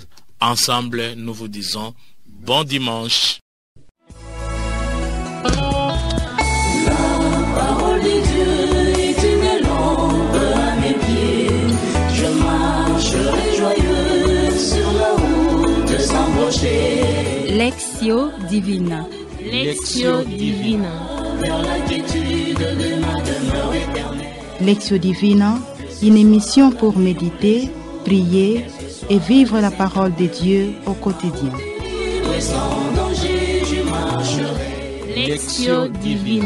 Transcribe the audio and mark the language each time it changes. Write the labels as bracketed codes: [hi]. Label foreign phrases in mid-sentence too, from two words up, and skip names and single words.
[fr] Ensemble, nous vous disons bon dimanche. La parole de Dieu est une lampe à mes pieds. Je marcherai joyeux sur la route sans broncher. Lectio Divina. Lectio Divina. Vers l'attitude de ma demeure éternelle. Lectio Divina, une émission pour méditer, prier et vivre la parole de Dieu au quotidien. Et sans danger, je marcherai. Lectio Divina.